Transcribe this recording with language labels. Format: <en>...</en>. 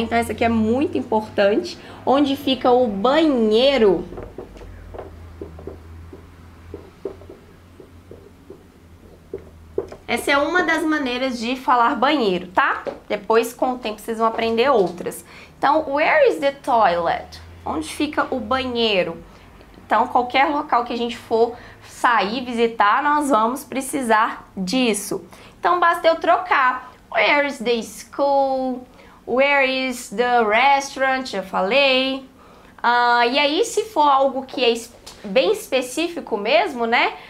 <pt>Então essa aqui é muito importante. Onde fica o banheiro? Essa é uma das maneiras de falar banheiro, tá? Depois, com o tempo, vocês vão aprender outras.</pt> <en>Então, where is the toilet?</en> <pt>Onde fica o banheiro? Então, qualquer local que a gente for sair, visitar, nós vamos precisar disso. Então, basta eu trocar.</pt> <en>Where is the school? Where is the restaurant?</en> <pt>Já falei. E aí, se for algo que é bem específico mesmo, né?</pt>